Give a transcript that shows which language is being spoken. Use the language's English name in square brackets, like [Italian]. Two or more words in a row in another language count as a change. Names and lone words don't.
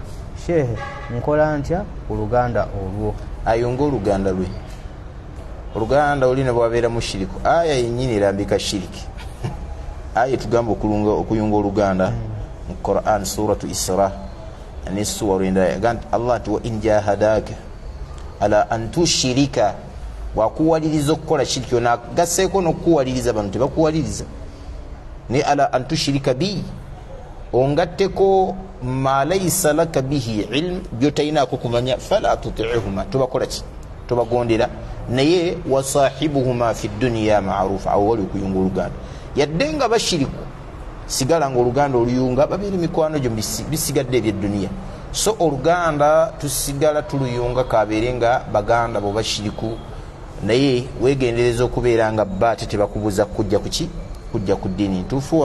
[Ganda] Shehe, nkola ntya ku luganda olwo? Ayunga oluganda lwe. Oluganda olina bwabeera mushiriku, aya yennyini erambika shiriki. Aya tugamba okuyunga oluganda mu Quran suratu Isra ne suwaru endala, Allah ati [Arabic] وإن جاهداك على أن تشرك, [Ganda] wakuwaliriza okukola shiriki. Ono agasseeko n'okukuwaliriza, bantu tebakuwaliriza, ne [Arabic] على أن تشرك بي, [Ganda] ongatteko [Arabic] ما ليس لك به علم, [Ganda] byotalinaako kumanya, [Arabic] فلا تطعهما, [Ganda] tobakola ki, tobagondera, naye [Arabic] وصاحبهما في الدنيا معروفا. [Ganda] Awo wali okuyunga oluganda, yadde nga bashiriku, sigala nga oluganda oluyunga babeera mikwano gyo bisigadde ebyeduniya. So oluganda tusigala tuluyunga kabeere nga baganda bo bashiriku, naye wegendereza okubeera nga bate tebakubuza kujja kuki, kujja ku ddiini ntuufu.